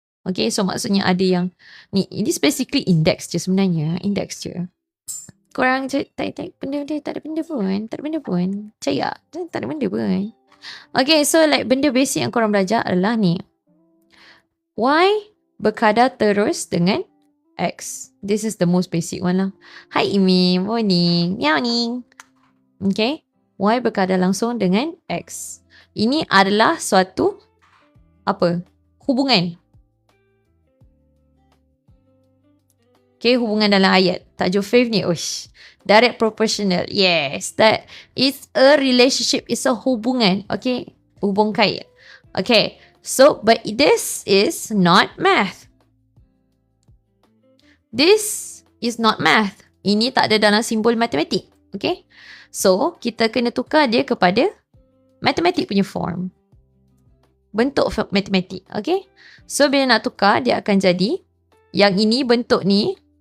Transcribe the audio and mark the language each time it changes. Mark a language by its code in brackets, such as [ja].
[ms] Okay, so maksudnya ada yang ni. Ini basically index je sebenarnya. Index je. Korang tak benda tak ada benda pun. Tak ada benda pun. Percaya. Tak ada benda pun. Okay, so like benda basic yang korang belajar adalah ni. Y berkadar terus dengan X. [en] This is the most basic one lah. Hi Imi, morning. Morning. Okay. [ms] Y berkadar langsung dengan X. Ini adalah suatu apa? Hubungan. Okay, hubungan dalam ayat. Tajuk Faith ni, [en] direct proportional. Yes, that is a relationship. It's a hubungan. Okay, [ms] hubung kait. [en] Okay, so but this is not math. This is not math. [ms] Ini tak ada dalam simbol matematik. Okay, so kita kena tukar dia kepada matematik punya form. Bentuk matematik. Okay, so bila nak tukar, dia akan jadi yang ini bentuk ni.